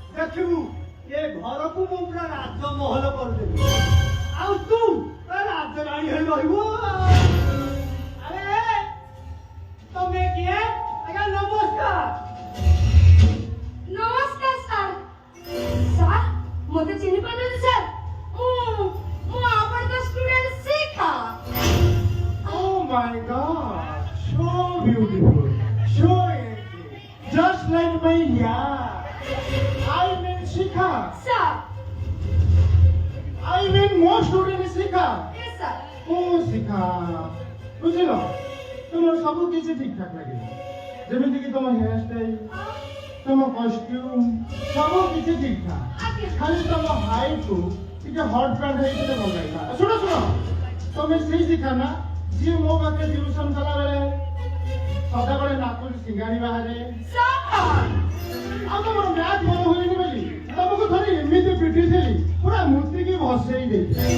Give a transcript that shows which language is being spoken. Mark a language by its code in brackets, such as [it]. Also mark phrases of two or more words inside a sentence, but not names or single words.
[or] ଦେଖିବୁ ଏ ଘରକୁ ମୁଁ ପୁରା ରାଜମହଲ କରିଦେବି ଆଉ ତୁ ରାଜରାଣୀ ହେଇ ରହିବୁ। ଆରେ ତମେ କିଏ? ଆଜ୍ଞା ନମସ୍କାର। ନମସ୍କାର ସାର୍। ସାର୍ ମୋତେ ଚିହ୍ନି ପାରୁଛନ୍ତି ସାର୍? ମୁଁ ଆପଣଙ୍କ ଷ୍ଟୁଡେଣ୍ଟ ଶିଖା। [en] Oh my God, so beautiful, so angelic, just like my I mean Shikha, ସାର୍ I mean more student Shikha. yes ସାର୍। [or] Oh Shikha, ବୁଝିଲ ତୁମର ସବୁ କିଛି ଠିକ ଠାକ ଲାଗିବ ଯେମିତିକି ତମ [en] hair style [or] ତମ କଷ୍ଟ୍ୟୁମ ସବୁ କିଛି ଠିକ ଠାକ ଆଜ୍ଞା। ଖାଲି ତମ ହାଇଟକୁ ଟିକେ [en] hot pant [or] ହେଇଥିଲେ ଭଲ ଲାଗିଲା। ଶୁଣ ତମେ ସେଇ ଶିଖା ନା ଯିଏ ମୋ ପାଖରେ ଟ୍ୟୁସନ କଲାବେଳେ ସଦାବେଳେ ନାକରୁ ସିଙ୍ଗାଣି ବାହାରେ ଆଉ ତମର ମ୍ୟାଥ ମନେ ହୁଏନି ବୋଲି ତମକୁ ଥରେ ଏମିତି ପିଟିଥିଲି ପୁରା ମୂର୍ତ୍ତିକି ଭସେଇ ଦେଇଥିଲି।